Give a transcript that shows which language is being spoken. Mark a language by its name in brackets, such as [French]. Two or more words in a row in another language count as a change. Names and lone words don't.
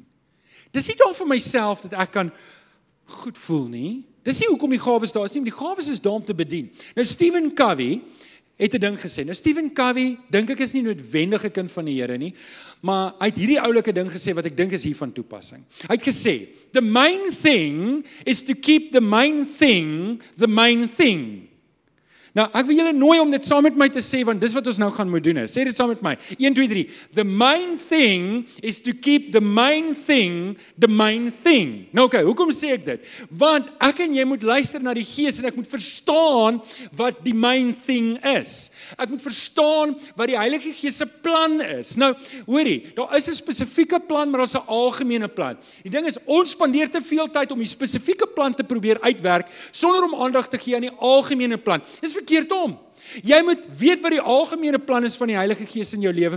[Afrikaans] Dis nie daar vir myself dat ek kan goed voel nie. Dis nie hoekom die gawes daar is nie, maar die gawes is daar om te bedien. Nou Stephen Covey het 'n ding gesê. Nou Stephen Covey, dink ek is nie noodwendig 'n kind van die Here nie, maar hy het hierdie oulike ding gesê wat ek dink is hier van toepassing. Hy het gesê, [English] the main thing is to keep the main thing the main thing. [Afrikaans] Nou, ek wil julle nooi om dit saam met my te sê, want dis wat ons nou gaan moet doen is. Sê dit saam met my. 1, 2, 3. [English] The main thing is to keep the main thing the main thing. [Afrikaans] Nou okay, hoekom sê ek dit? Want ek en jy moet luister na die Gees en ek moet verstaan wat die [English] main thing [Afrikaans] is. Ek moet verstaan wat die Heilige Gees se plan is. Nou, hoorie, daar is 'n spesifieke plan, maar daar's 'n algemene plan. Die ding is, ons spandeer te veel tyd om die spesifieke plan te probeer uitwerk, sonder om aandag te gee aan die algemene plan. Dis verkeerd om. Jy moet weet wat die algemene plan is van die Heilige Gees in jou lewe.